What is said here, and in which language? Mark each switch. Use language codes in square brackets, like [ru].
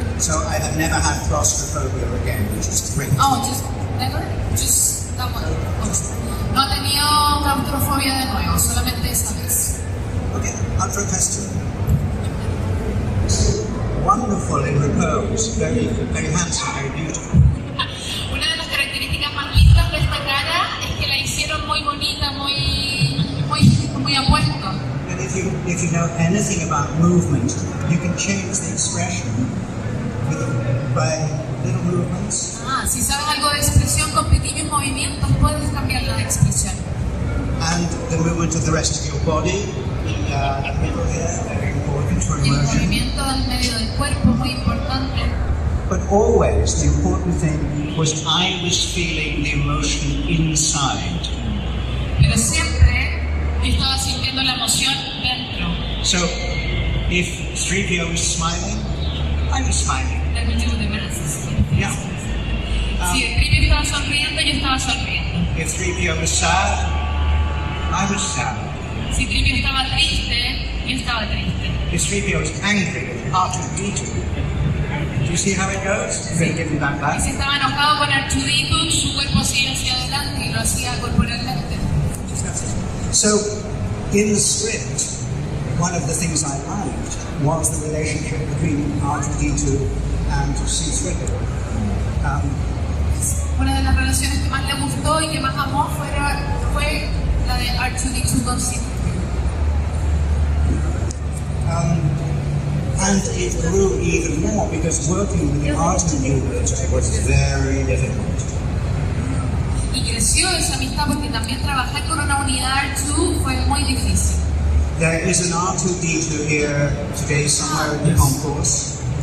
[en] So I have never had claustrophobia again, which is great. Oh, just never? Just that one. [es] No ha tenido claustrofobia de nuevo, solamente esa vez. [en] Okay, other question. Wonderful in repose, very, very handsome, very beautiful. [es] Una de las características más lindas de esta cara es que la hicieron muy bonita, muy apuesto. [en] And if you know anything about movement, you can change the expression by little movements. [es] Si sabes algo de expresión con pequeños movimientos, puedes cambiar la expresión. [en] And the movement of the rest of your body, the middle here, very important for [es] El [en] immersion. [es] movimiento del medio del cuerpo, muy importante. [en] But always the important thing was I was feeling the emotion inside. [es] Pero siempre yo estaba sintiendo la emoción dentro. [en] So if 3PO was smiling, I was smiling. [es] La cuestión de verse. [en] Yeah. [es] Si el 3PO estaba sonriendo, yo estaba sonriendo. [en] If 3PO was sad, I was sad. [es] Si 3PO estaba triste, yo estaba triste. [en] If 3PO was angry with R2D2, do you see how it goes? Very give me that [es] Y [en] back. [es] si estaba enojado con R2D2, su cuerpo hacía hacia adelante y lo hacía corporalmente. [en] So in the script, one of the things I liked was the relationship between R2D2 and C3PO. [es] Una de las relaciones que más le gustó y que más amó fue la de R2D2 con C3PO. [en] And it grew even more because working with the R2D2 was very difficult. [es] Y creció esa amistad porque también trabajar con una unidad R2 fue muy difícil. [en] There is an R2D2 here today somewhere in the concourse.